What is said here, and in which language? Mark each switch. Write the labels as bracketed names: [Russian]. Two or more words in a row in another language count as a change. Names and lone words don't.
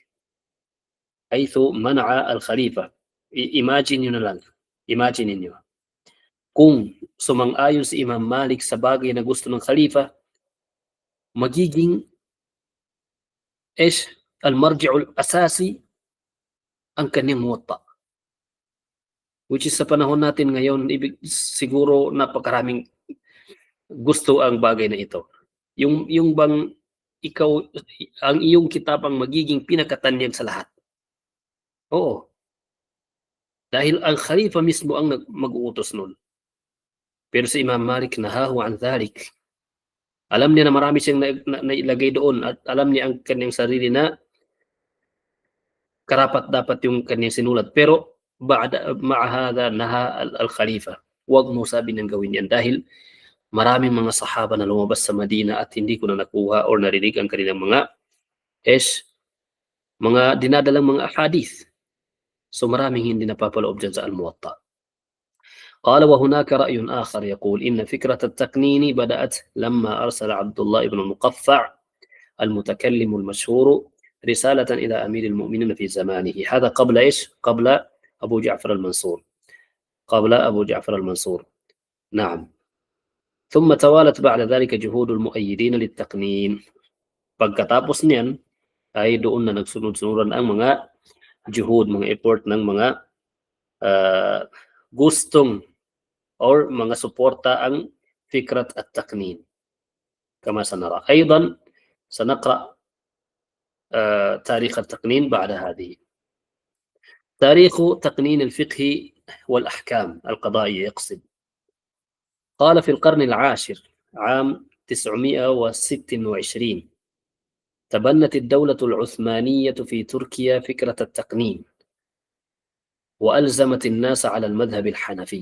[Arabic] حيث منع الخليفة. [Filipino] Imagine nyo na lang. Imagine niyo. Kung sumang-ayon si Imam Malik sa bagay na gusto ng Khalifa, magiging [Arabic] المرجع الأساسي [Filipino] ang kanyang muwatta. Which is sa panahon natin ngayon, siguro napakaraming gusto ang bagay na ito. Yung bang ikaw, ang iyong kitab ang magiging pinakatanyag sa lahat. Oo. Dahil ang Khalifa mismo ang mag-uutos nun. Pero si Imam Malik [Arabic] نهاه عن ذلك. [Filipino] Alam niya na marami siyang nailagay doon at alam niya ang kanyang sarili na karapat dapat yung kanyang sinulat. Pero [Arabic] مع هذا نهاه الخليفة. [Filipino] Huwag mo sabi ng gawin yan dahil maraming mga sahaba na lumabas sa Madina at hindi ko na nakuha or narinig ang kanilang mga dinadalang mga ahadith. So maraming hindi napapaloob dyan sa al-Muwatta. [Arabic] قال وهناك رأي آخر يقول إن فكرة التقنين بدأت لما أرسل عبد الله بن المقفع المتكلم المشهور رسالة إلى أمير المؤمنين في زمانه. هذا قبل قبل أبو جعفر المنصور. قبل أبو جعفر المنصور. نعم. ثم توالت بعد ذلك جهود المؤيدين للتقنين. [Filipino] Pagkatapos niyan ay doon na nagsunod-sunuran ang mga juhud, mga effort ng mga gustong or mga suporta ang [Arabic] فكرة التقنين. كما سنرى أيضا سنقرأ تاريخ التقنين بعد هذه. تاريخ تقنين الفقه والأحكام القضائية يقصد. قال في القرن العاشر عام 926 تبنت الدولة العثمانية في تركيا فكرة التقنين وألزمت الناس على المذهب الحنفي.